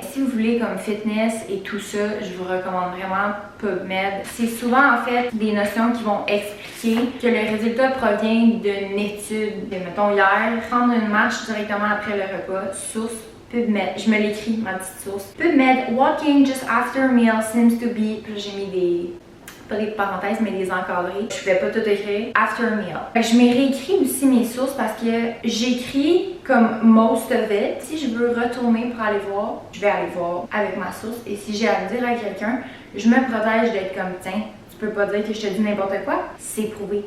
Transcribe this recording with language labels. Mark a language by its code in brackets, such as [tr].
[fr] Si vous voulez comme fitness et tout ça, je vous recommande vraiment PubMed. C'est souvent en fait des notions qui vont expliquer que le résultat provient d'une étude. Mettons hier, prendre une marche directement après le repas, source PubMed. Je me l'écris, ma petite source. [en] PubMed, walking just after meal seems to be. [fr] Puis j'ai mis pas des parenthèses, mais des encadrés. Je vais pas tout écrire. [en] After meal. [fr] Je m'ai réécrit aussi mes sources parce que j'écris comme [en] most of it. [fr] Si je veux retourner pour aller voir, je vais aller voir avec ma source. Et si j'ai à le dire à quelqu'un, je me protège d'être comme, tiens, tu peux pas dire que je te dis n'importe quoi. C'est prouvé.